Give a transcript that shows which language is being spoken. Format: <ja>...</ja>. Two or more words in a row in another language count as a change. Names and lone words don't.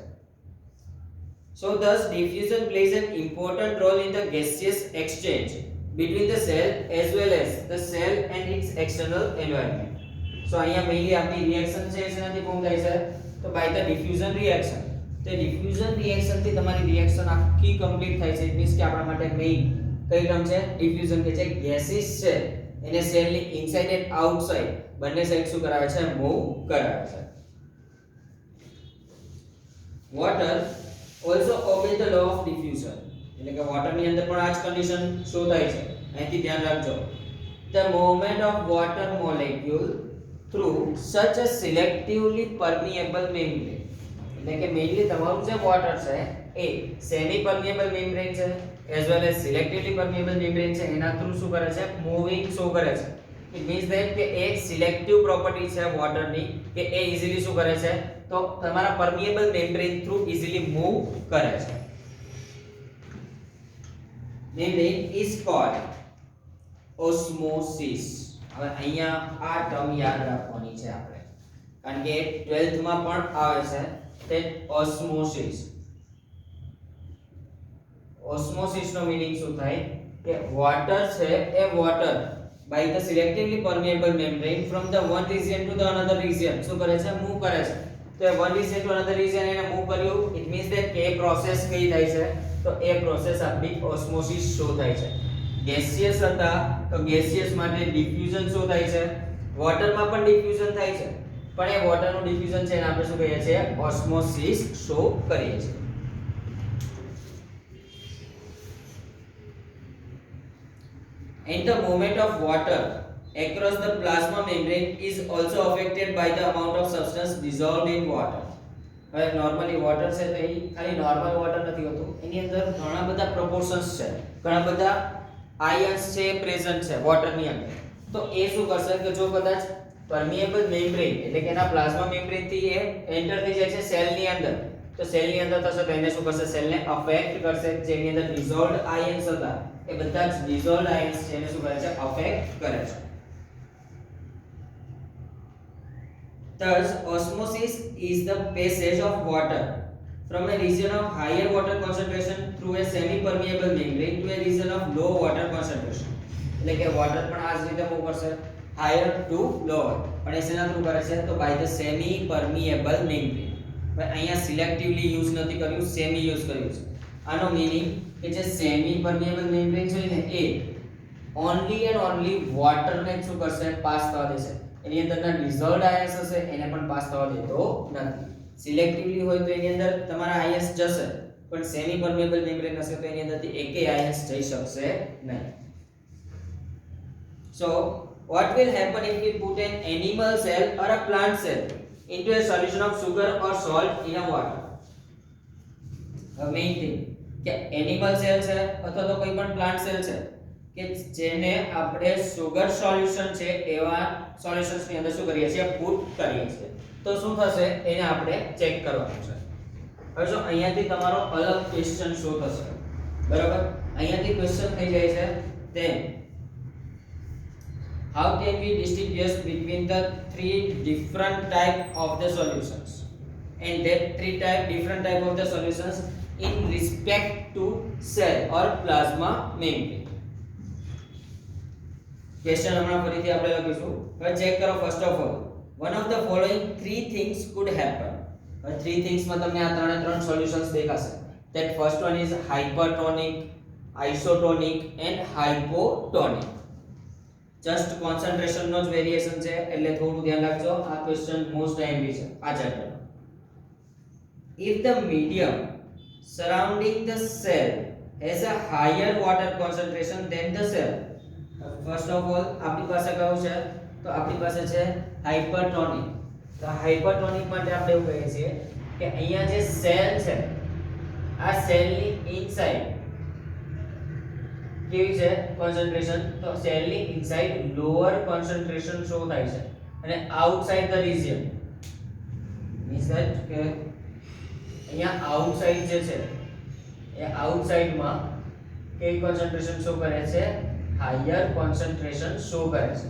<en>So thus diffusion plays an important role in the gaseous exchange between the cell as well as the cell and its external environment.</en> <gu>So અહીંયા મેઇનલી આપણી રિએક્શન છે એ શેનાથી ફોર્મ થાય છે, તો</gu> <en>by the diffusion reaction.</en> <gu>તો</gu> <en>diffusion reaction</en> <gu>થી તમારી રિએક્શન આખી કમ્પ્લીટ થાય છે.</gu> <en>It means</en> <gu>કે આપણા માટે મેઇન કઈ ટર્મ છે, ડિફ્યુઝન, કે જે ગેસીસ છે એને સેલની</gu> <en>inside and outside</en> <gu>બંને સાઈડ શું કરાવે છે, મૂવ કરાવે છે.</gu> <en>વોટર also obey the law of diffusion.</en> <gu>એટલે કે વોટરની અંદર પણ આ જ કન્ડિશન શો થાય છે. અહીંથી ધ્યાન રાખજો.</gu> <en>The movement of water molecule through such a selectively permeable membrane.</en> <gu>એટલે કે મેઇનલી તમારું જે વોટર છે એ</gu> <en>semi permeable membrane</en> <gu>છે</gu> <en>as well as selectively permeable membrane</en> <gu>છે, એના થ્રુ શું કરે છે, મૂવિંગ શો કરે છે.</gu> <en>It means that</en> <gu>કે એક સિલેક્ટિવ પ્રોપર્ટી છે વોટરની કે એ ઈઝીલી શું કરે છે, તો તમારા</gu> <en>permeable membrane</en> <gu>થ્રુ</gu> <en>easily move</en> <gu>કરે છે.</gu> <en>Membrane is called osmosis.</en> <gu>હવે અહીંયા આ ટર્મ યાદ રાખવાની છે આપણે, કારણ કે 12th માં પણ આવે છે તે ઓસ્મોસિસ. ઓસ્મોસિસ નો મીનિંગ શું થાય કે વોટર છે એ વોટર</gu> <en>by the selectively permeable membrane from the one region to the another region</en> <gu>શું કરે છે, મૂવ કરે છે. તો એ</gu> <en>one region to another region</en> <gu>એને મૂવ કર્યું,</gu> <en>it means that</en> <gu>કે પ્રોસેસ કઈ થાય છે, તો એ પ્રોસેસ આપણી ઓસ્મોસિસ શો થાય છે. ગેસિયસ હતા તો ગેસિયસ માટે ડિફ્યુઝન શો થાય છે, વોટરમાં પણ ડિફ્યુઝન થાય છે, પણ એ વોટરનું ડિફ્યુઝન છે એને આપણે શું કહીએ છીએ, ઓસ્મોસિસ શો કરીએ છીએ.</gu> <en>And the movement of water across the plasma membrane is also affected by the amount of substance dissolved in water.</en> <gu>હવે નોર્મલી વોટર છે તો એ ખાલી</gu> <en>normal water</en> <gu>નથી હોતું, એની અંદર ઘણા બધા પ્રોપોર્શન્સ છે, ઘણા બધા આયન્સ છે પ્રેઝન્ટ છે વોટરની અંદર. તો એ શું કરશે કે જો કદાચ</gu> <en>permeable membrane</en> <gu>એટલે કે એના</gu> <en>plasma membrane</en> <gu>થી એ એન્ટર થઈ જાય છે સેલની અંદર, તો સેલની અંદર થશે તો એને શું કરશે, સેલને અફેક્ટ કરશે. જેની અંદર</gu> <en>dissolved ions</en> <gu>હતા એ બધા જ</gu> <en>dissolved ions</en> <gu>છે એને શું કરે છે, અફેક્ટ કરે છે.</gu> <en>Thus osmosis is the passage of water from a region of higher water concentration through a semi permeable membrane to a region of low water concentration.</en> <gu>એટલે કે વોટર પણ આ જ રીતે મૂવ કરશે</gu> <en>higher to lower,</en> <gu>પણ એ શેના થ્રુ કરે છે તો</gu> <en>by the semi permeable membrane.</en> <gu>ભાઈ અહીંયા સિલેક્ટિવલી યુઝ નથી કર્યું, સેમી યુઝ કર્યું છે. આનો મીનિંગ કે જે</gu> <en>semi permeable membrane</en> <gu>છે ને એ</gu> <en>only and only</en> <gu>વોટરને શું કરશે પાસ થવા દેશે, એની અંદરના</gu> <en>dissolved ions</en> <gu>હશે એને પણ પાસ થવા દેતો નથી. સિલેક્ટિવલી હોય તો એની અંદર તમારા આયન્સ જશે, પણ</gu> <en>semi permeable membrane</en> <gu>હશે તો એની અંદરથી એકેય આયન્સ જઈ શકશે નહીં.</gu> <en>So what will happen if we put an animal cell or a plant cell into a solution of sugar or salt in a water? The main thing</en> <gu>કે</gu> <en>animal cell</en> <gu>છે અથવા તો કોઈ પણ</gu> <en>plant cell</en> <gu>છે કે જેને આપણે</gu> <en>sugar solution</en> <gu>છે એવા સોલ્યુશન્સ ની અંદર શું કરીએ છીએ પુટ કરીએ છીએ, તો શું થશે એને આપણે ચેક કરવાનું છે. હવે જો અહીંયાથી તમારો અલગ ક્વેશ્ચન શું થશે, બરાબર, અહીંયાથી ક્વેશ્ચન થઈ જાય છે</gu> <en>then how can we distinguish between the three different type of the solutions and that different type of the solutions in respect to cell or plasma membrane.</en> <gu>ક્વેશ્ચન હમણાં ફરીથી આપણે લખીશું. હવે ચેક કરો.</gu> <en>First of all one of the following three things could happen.</en> <gu>હવે</gu> <en>three things</en> <gu>માં તમને આ ત્રણે ત્રણ સોલ્યુશન્સ દેખાશે.</gu> <en>that first one is hypertonic, isotonic and hypotonic. just concentration</en> <gu>નો જ વેરીએશન છે એટલે થોડું ધ્યાન રાખજો. આ</gu> <en>question most IMP</en> <gu>છે આ ચેપ્ટર.</gu> <en>if the medium surrounding the cell has a higher water concentration than the cell. first of all</en> <gu>આપણી પાસે કયો છે તો આપણી પાસે છે હાઇપરટોનિક. તો હાઇપરટોનિક માટે આપણે એવું કહીએ છીએ કે અહીંયા જે સેલ છે આ સેલની ઇનસાઇડ કેવી છે કોન્સન્ટ્રેશન, તો સેલની ઇનસાઇડ</gu> <en>lower concentration</en> <gu>શો થાય છે અને</gu> <en>outside the region means that</en> <gu>કે અહીંયા આઉટસાઇડ જે છે એ આઉટસાઇડમાં કેવી કોન્સન્ટ્રેશન શો કરે છે,</gu> <en>higher concentration</en> <gu>શો કરે છે.</gu>